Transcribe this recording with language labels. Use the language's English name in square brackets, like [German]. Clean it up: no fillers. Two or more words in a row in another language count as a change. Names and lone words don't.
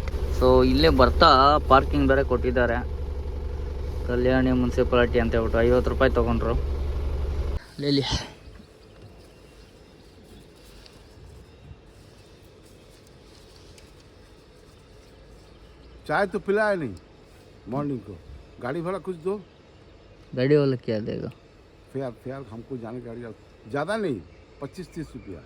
[Kannada] ಸೊ ಇಲ್ಲೇ ಬರ್ತಾ ಪಾರ್ಕಿಂಗ್ ಬೇರೆ ಕೊಟ್ಟಿದ್ದಾರೆ. ಕಲ್ಯಾಣಿ ಮುನ್ಸಿಪಾಲಿಟಿ ಅಂತ ಹೇಳ್ಬಿಟ್ಟು 50 ರೂಪಾಯಿ ತೊಗೊಂಡ್ರು. ಲೇಲಿ [Hindi] चाय तो पिलाया नहीं मॉर्निंग को। गाड़ी भाड़ा कुछ दो। गाड़ी वाला क्या देगा? फेयर हमको जाने गाड़ी ज़्यादा नहीं, 25-30 रुपया।